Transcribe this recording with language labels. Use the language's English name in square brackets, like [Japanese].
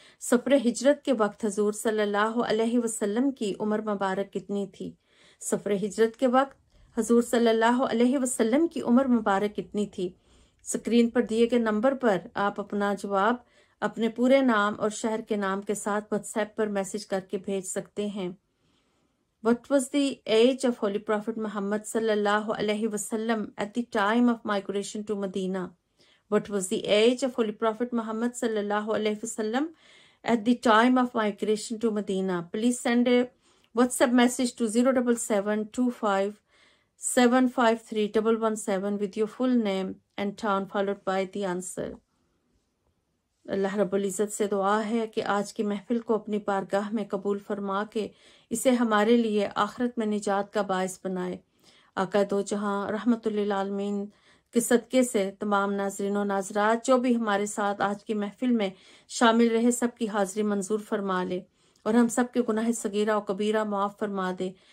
[Hindi] सफ़र हिजरत के वक्त हजूर सल्लल्लाहु अलैहि वसल्लम की उम्र मुबारक कितनी थी? सफ़र हिजरत के वक्त हजूर सल्लल्लाहु अलैहि वसल्लम की उम्र मुबारक कितनी थी? स्क्रीन पर दिए गए नंबर पर आप अपना जवाब अपने पूरे नाम और शहर के नाम के साथ व्हाट्सएप पर मैसेज करके भेज सकते हैं। [English] What was the age of Holy Prophet Muhammad sallallahu alaihi wasallam at the time of migration to Medina? What was the age of Holy Prophet Muhammad sallallahu alaihi wasallam at the time of migration to Medina? Please send a WhatsApp message to 07725753117 with your full name and town followed by the answer. [Hindi] अल्लाह रब्बुल इज़्ज़त से दुआ है कि आज की महफिल को अपनी बारगाह में कबूल फरमा के इसे हमारे लिए आखिरत में निजात का बायस बनाए। आका दो जहां रहमतुल लिल आलमीन के सदके से तमाम नाज़रीन और नाज़रात जो भी हमारे साथ आज की महफिल में शामिल रहे, सबकी हाज़िरी मंजूर फरमा ले और हम सब के गुनाह सगीरा और कबीरा माफ़ फरमा दे।